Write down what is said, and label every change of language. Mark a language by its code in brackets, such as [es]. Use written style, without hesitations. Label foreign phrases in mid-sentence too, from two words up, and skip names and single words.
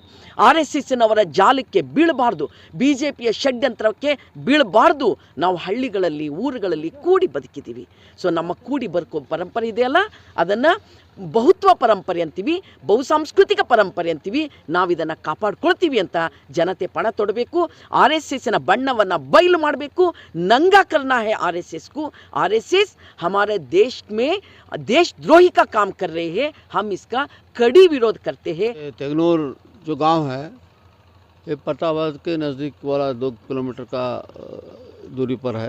[kn] RSSನವರ ಜಾಲಕ್ಕೆ ಬೀಳಬಾರ್ದು, BJPಯ ಷಡ್ಯಂತ್ರಕ್ಕೆ ಬೀಳಬಾರ್ದು. ನಾವು ಹಳ್ಳಿಗಳಲ್ಲಿ ಊರುಗಳಲ್ಲಿ ಕೂಡಿ ಬದುಕಿದ್ದೀವಿ. ಸೊ ನಮ್ಮ ಕೂಡಿ ಬದುಕೋ ಪರಂಪರೆ ಇದೆಯಲ್ಲ, ಅದನ್ನು ಬಹುತ್ವ ಪರಂಪರೆ ಅಂತೀವಿ, ಬಹುಸಾಂಸ್ಕೃತಿಕ ಪರಂಪರೆ ಅಂತೀವಿ. ನಾವಿದನ್ನು ಕಾಪಾಡ್ಕೊಳ್ತೀವಿ ಅಂತ ಜನತೆ ಪಣ ತೊಡಬೇಕು. RSSನ ಬಣ್ಣವನ್ನು ಬಯಲು ಮಾಡಬೇಕು. [hi] नंगा करना है RSS को. RSS हमारे देश में देशद्रोही का काम कर रहे हैं. हम इसका कड़ी विरोध करते हैं. तेगनूर जो गांव है ये प्रतापबाद के नज़दीक वाला 2 किलोमीटर का दूरी पर है.